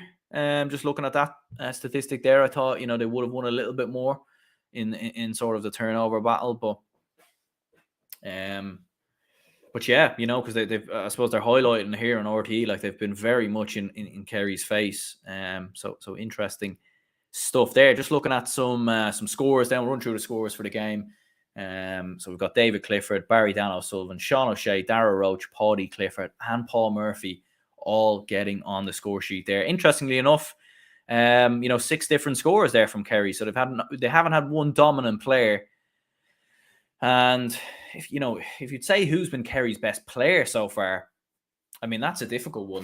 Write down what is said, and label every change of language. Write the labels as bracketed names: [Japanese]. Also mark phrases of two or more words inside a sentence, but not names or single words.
[English] Just looking at that statistic there, I thought, they would have won a little bit more in sort of the turnover battle, but yeah, because they've I suppose they're highlighting here on RT, like they've been very much in Kerry's face. So interesting stuff there. Just looking at some scores, then we'll run through the scores for the game. So we've got David Clifford, Barry Dan O'Sullivan, Sean O'Shea, Dara Roach, Paddy Clifford, and Paul Murphy all getting on the score sheet there. Interestingly enough, 6 different scores there from Kerry. So they haven't had one dominant player. And if you'd say who's been Kerry's best player so far, I mean, that's a difficult one.